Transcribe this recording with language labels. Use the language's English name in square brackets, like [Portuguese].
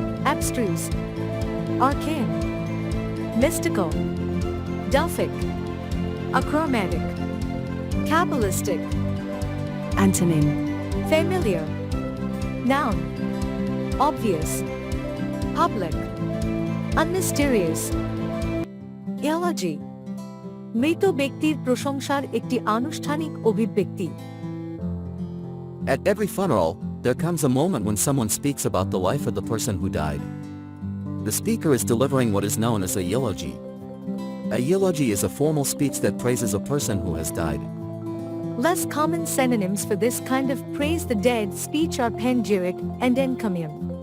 [English] Abstruse, arcane, mystical, Delphic, achromatic, Kabbalistic. Antonym. Familiar, noun, obvious, public, unmysterious. [Bangla] Eulogy, মৃত ব্যক্তির প্রশংসার একটি আনুষ্ঠানিক অভিব্যক্তি. [English] At every funeral, there comes a moment when someone speaks about the life of the person who died. The speaker is delivering what is known as a eulogy. A eulogy is a formal speech that praises a person who has died. Less common synonyms for this kind of praise the dead speech are panegyric and encomium.